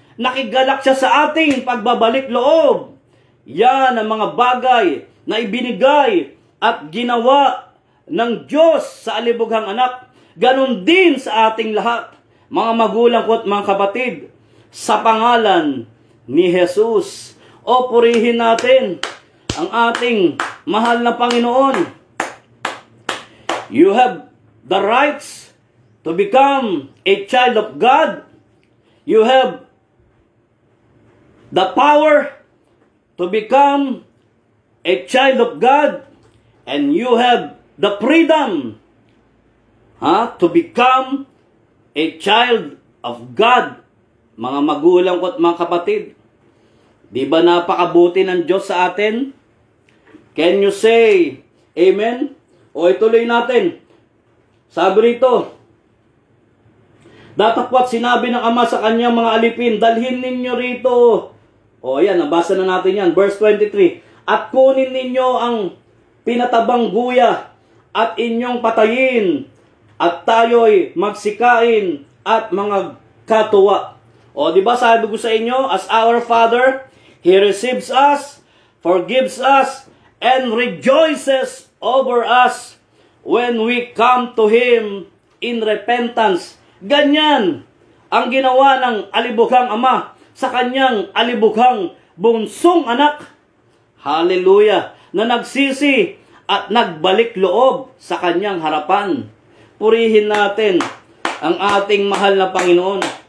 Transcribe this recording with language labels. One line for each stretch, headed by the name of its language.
Filipino: Nakigalak siya sa ating pagbabalik loob. Yan ang mga bagay na ibinigay at ginawa ng Diyos sa alibughang anak. Ganon din sa ating lahat, mga magulang ko at mga kapatid, sa pangalan ni Jesus. Purihin natin ang ating mahal na Panginoon.
English: You have the rights to become a child of God. You have the power to become a child of God, and you have the freedom to become a child of God.
Filipino: Mga magulang ko at mga kapatid, di ba napakabuti ng Diyos sa atin?
English: Can you say Amen?
Filipino: Ituloy natin. Sabi rito, datapwat sinabi ng Ama sa kanyang mga alipin, dalhin ninyo rito. Yan, nabasa na natin yan. Verse 23. At kunin ninyo ang pinatabang guya at inyong patayin, at tayo'y magsikain at mga katuwa. Di ba sabi ko sa inyo,
English: as our Father, He receives us, forgives us, and rejoices over us when we come to Him in repentance.
Filipino: Ganyan ang ginawa ng alibughang Ama sa kanyang alibughang bunsong anak. Hallelujah! Na nagsisi at nagbalik loob sa kanyang harapan. Purihin natin ang ating mahal na Panginoon.